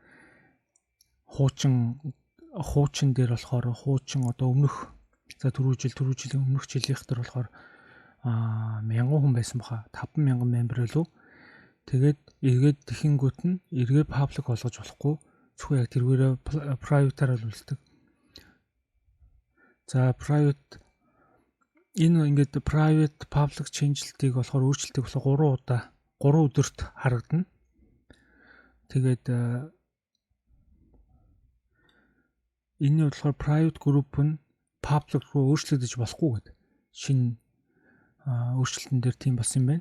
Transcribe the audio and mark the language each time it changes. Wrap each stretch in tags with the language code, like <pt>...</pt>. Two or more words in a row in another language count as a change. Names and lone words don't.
<mn>Хуучин дээр болохоор хуучин одоо өмнөх түрүү жилийн өмнөх жилийнх дээр болохоор 1000 хүн байсан баха. 50000 мембер байлуу. Тэгээд эргээд тэхэнгүүт нь эргээ public болгож болохгүй. Зөвхөн яг тэргээрээ private-аар л үлддэг. За private энэ ингээд</mn> <en>private public change-</en> <mn>лтыг болохоор өөрчлөлтийг болохоор 3 өдөрт харагдана. Тэгээд энэ болохоор</mn> <en>private group</en> <mn>нь public руу өөрчлөгдөж болохгүй гэдэг шинэ өөрчлөлтөн дээр тийм болсон юм байна.</mn>